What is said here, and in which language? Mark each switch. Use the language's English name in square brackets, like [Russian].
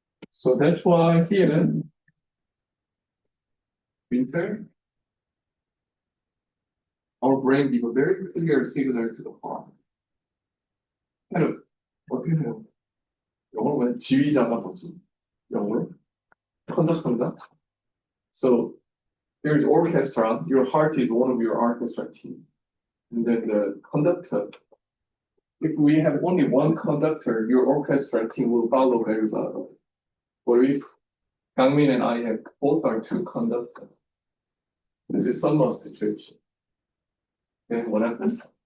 [English] So that's why here, winter, our brain give a very clear signal to the heart. kind of, [Korean] 어떻게 해요? 영어로 보면 지휘자가 뭐지? 영어로? conductor. [English] So there's orchestra, your heart is one of your orchestra team. And then the conductor, if we have only one conductor, your orchestra team will follow everybody. But if Kang Min and I have both are two conductors, this is some situation. Then what happens?